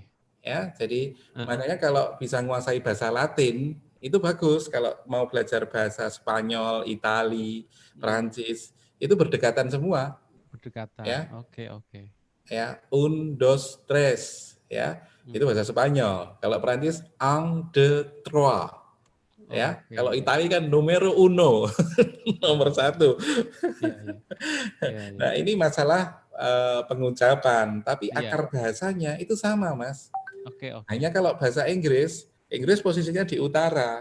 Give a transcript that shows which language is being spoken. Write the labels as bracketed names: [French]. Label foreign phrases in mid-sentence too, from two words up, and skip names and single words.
[Indonesian] Ya, jadi makanya kalau bisa menguasai bahasa Latin itu bagus. Kalau mau belajar bahasa Spanyol, Itali, Prancis itu berdekatan semua. Berdekatan. Ya. Oke, oke. Ya, [Spanish] un, dos, tres, [Indonesian] ya. Itu bahasa Spanyol. Kalau Prancis [French] un, deux, trois. [Indonesian] Ya, Oke. kalau Itali kan [Italian] numero uno, [Indonesian] nomor satu. Iya, iya. Iya, iya. Nah, ini masalah pengucapan, tapi Iya. akar bahasanya itu sama, Mas. Oke, oke. Hanya kalau bahasa Inggris, Inggris posisinya di utara.